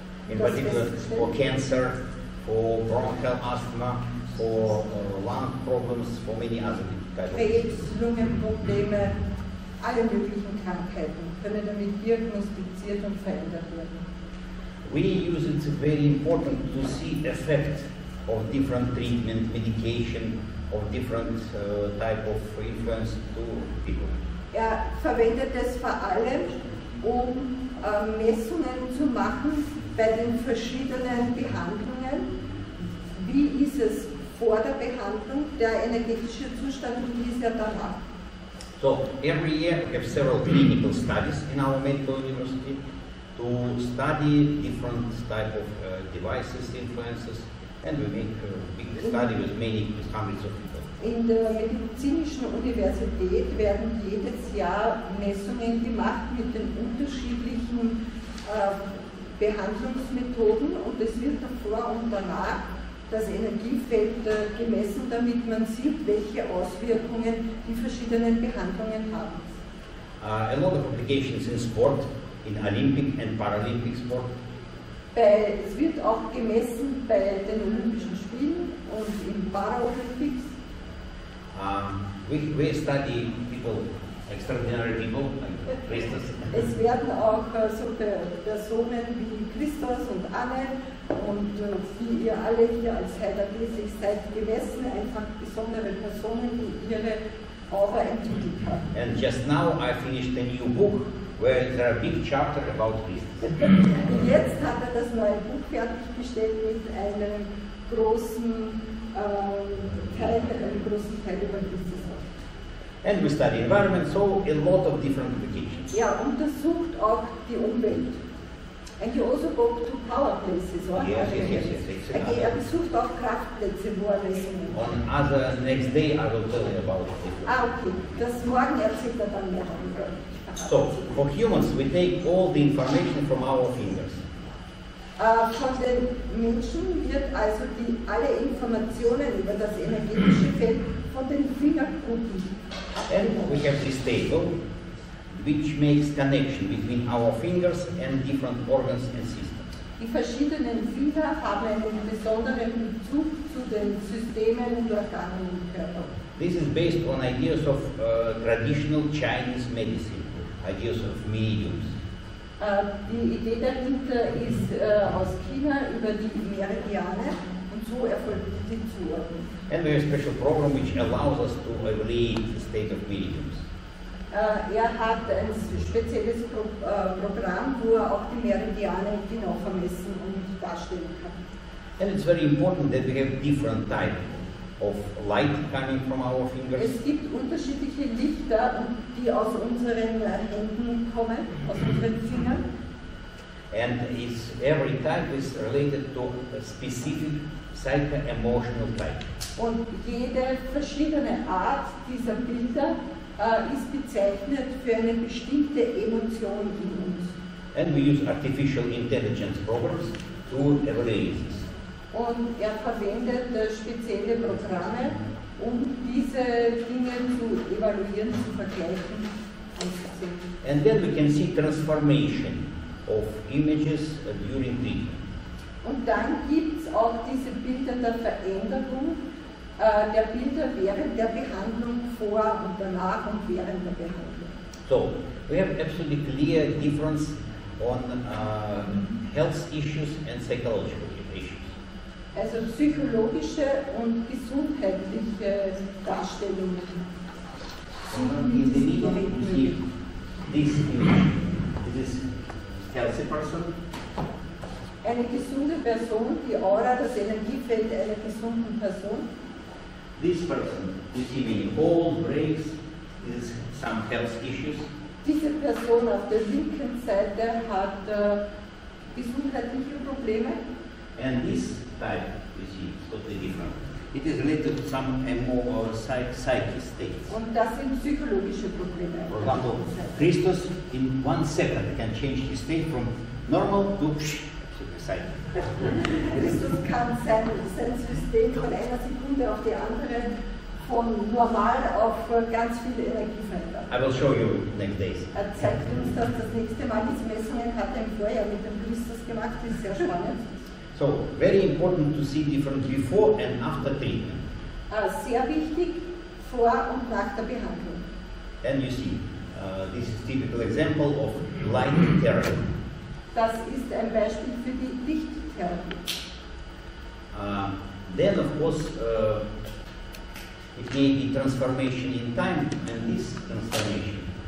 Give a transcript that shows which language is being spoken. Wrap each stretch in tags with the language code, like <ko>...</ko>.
<en>In particular for cancer, for bronchial asthma, for lung problems, for many other types of</en> <de>Krebs, Lungenprobleme, alle möglichen Krankheiten können damit diagnostiziert und verändert werden.</de> <en>We use it very important to see effect of different treatment, medication, of different type of influence to people.</en> <de>Verwendet es vor allem, um Messungen zu machen bei den verschiedenen Behandlungen. Wie ist es vor der Behandlung, der energetische Zustand, und wie ist er danach?</de> <en>So every year we have several clinical studies in our medical university to study different type of devices, influences, and we make a big study with hundreds of people.</en> <de>In der medizinischen Universität werden jedes Jahr Messungen gemacht mit den unterschiedlichen Behandlungsmethoden, und es wird davor und danach das Energiefeld gemessen, damit man sieht, welche Auswirkungen die verschiedenen Behandlungen haben.</de> <en>A lot of applications in sport, in Olympic and Paralympic sport.</en> <de>Es wird auch gemessen bei den Olympischen Spielen und in Paralympics.</de> <en>We study people, extraordinary people, like Christus.</en> <de>Es werden auch so Personen wie Christus und Anne und wie ihr alle hier als heilermäßig seid gemessen, einfach besondere Personen, die ihre Aura entwickelt haben.</de> <en>And just now I finished a new book where there are big chapter about Christus.</en> <de>Jetzt hat das neue Buch fertiggestellt mit einem großen Teil über Christus.</de> <en>And we study environment, so a lot of different applications.</en> <de>Untersucht auch die Umwelt.</de> <en>And you also go to power places, or? Yes.</en> <de>Besucht auch Kraftplätze, wo Messungen.</de> <en>On other next day I will tell you about it. Okay.</en> <de>Das morgen erzählt dann mehr darüber.</de> <en>So, for humans, we take all the information from our fingers.</en> <de>Von den Menschen wird also alle Informationen über das energetische Feld von den Fingerkuppen</de> <en>And we have this table which makes connection between our fingers and different organs and systems.</en> <de>Die verschiedenen Finger haben einen besonderen Bezug zu den Systemen und Organen im Körper.</de> <en>This is based on ideas of traditional Chinese medicine, ideas of mediums.</en> <de>Die Idee dahinter ist aus China über die Meridiane, und so erfolgt die Zuordnung.</de> <en>And we have a special program which allows us to evaluate the state of mediums.</en> <de>Hat ein spezielles Programm, wo auch die Meridiane genau vermessen und darstellen kann.</de> <en>And it's very important that we have different type of light coming from our fingers.</en> <de>Es gibt unterschiedliche Lichter, die aus unseren Händen kommen, aus unseren Fingern.</de> <en>And every type is related to a specific psycho-emotional type.</en> <de>Und jede verschiedene Art dieser Bilder ist bezeichnet für eine bestimmte Emotion in uns.</de> <en>And we use artificial intelligence programs to evaluate this.</en> <de>Und verwendet spezielle Programme, um diese Dinge zu evaluieren, zu vergleichen, anzusehen.</de> <en>And then we can see transformation of images during treatment.</en> <de>Und dann gibt es auch diese Bilder der Veränderung der Bilder während der Behandlung, vor und danach und während der Behandlung.</de> <en>So, we have absolutely clear difference on health issues and psychological issues.</en> <de>Also psychologische und gesundheitliche Darstellungen.</de> <en>In the middle, you see this image. This is healthy person.</en> <de>Eine gesunde Person, die Aura, das Energiefeld einer gesunden Person.</de> <en>This person, you see many holes, breaks, this is some health issues.</en> <de>Diese Person auf der linken Seite hat gesundheitliche Probleme.</de> <en>And this type, you see, is totally different. It is related to some more psychic states.</en> <de>Und das sind psychologische Probleme.</de> <en>For example, Christus in 1 second can change his state from normal to psychic.</en> <de>Christus kann sein System von einer Sekunde auf die andere von normal auf ganz viel Energie verändern.</de> <en>I will show you next days.</en> <de>Er zeigt uns das nächste Mal. Diese Messungen hat er im Vorjahr mit dem Christus gemacht. Das ist sehr spannend.</de> <en>So, very important to see difference before and after treatment.</en> <de>Sehr wichtig vor und nach der Behandlung.</de> <en>And you see, this is typical example of light therapy.</en> <de>Das ist ein Beispiel für die Lichttherapie.</de> <en>Then, of course, it may be transformation in time, and this transformation.</en>